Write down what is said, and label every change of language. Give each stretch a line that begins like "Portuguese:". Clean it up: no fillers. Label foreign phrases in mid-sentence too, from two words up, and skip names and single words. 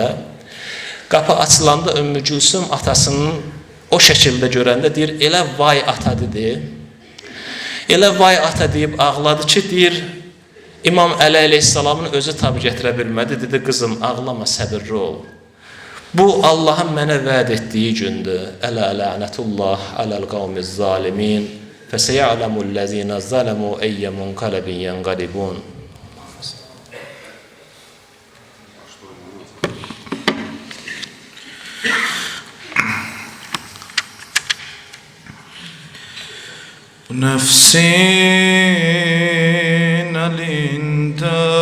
Azerbaijani: Qapı açılanda Ümmü Gülsüm atasının o şəkildə görəndə deyir, elə vay ata dedi. Elə vay ata deyib ağladı ki, deyir, İmam Əli əleyhissalamın özü tabi gətirə bilmədi. Dedi, qızım, ağlama, səbirli ol. Bu, Allahın mənə vəd etdiyi gündür.
Arabic: ألا لعنة الله على القوم الظالمين. فَسَيَعْلَمُ الَّذ۪ينَ ظَلَمُوا اَيَّ مُنْقَلَبٍ يَنْقَلِبُونَ.
Turkish: Nefsin elinde